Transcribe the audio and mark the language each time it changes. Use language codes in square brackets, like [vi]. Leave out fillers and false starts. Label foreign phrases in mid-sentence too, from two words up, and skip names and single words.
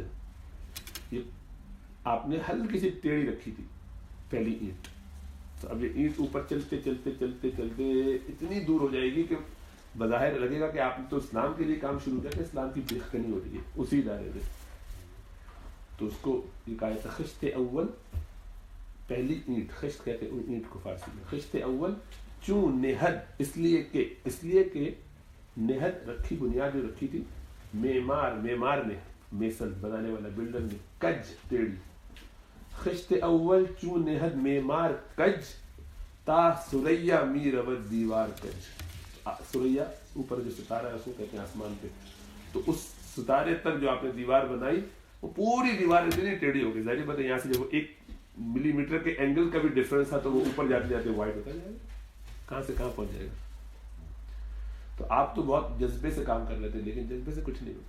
[ur] یہ آپ نے ہلکی سی ٹیڑھی رکھی تھی پہلی اینٹ، تو اب یہ اینٹ اوپر چلتے چلتے چلتے چلتے اتنی دور ہو جائے گی کہ بظاہر لگے گا کہ آپ نے تو اسلام کے لیے کام شروع کیا کہ اسلام کی بےخکنی ہو رہی ہے اسی ادارے میں. تو اس کو یہ کہا جاتا ہے [fa] خشت اول، [ur] پہلی اینٹ، خشت کہتے ہیں اینٹ کو فارسی میں. [fa] خشت اول چون نہد، [ur] اس لیے کہ نہد رکھی، بنیاد جو رکھی تھی، معمار نے، میسن بنانے والا، بلڈر نے، کج ٹیڑھی. [fa] خشت اول چون نہد معمار کج، تا سریا می رود دیوار کج. [ur] سریا اوپر جو ستارہ ہے اس کو کہتے ہیں آسمان پہ، تو اس ستارے تک جو آپ نے دیوار بنائی وہ پوری دیوار اتنی ٹیڑھی ہو گئی. ظاہر بات ہے یہاں سے جب 1 ملی میٹر کے اینگل کا بھی ڈفرنس تھا تو وہ اوپر جاتے جاتے وائڈ ہوتا جائے گا، کہاں سے کہاں پہنچ جائے گا. تو آپ تو بہت جذبے سے کام کر رہے تھے، لیکن جذبے سے کچھ نہیں ہوتا.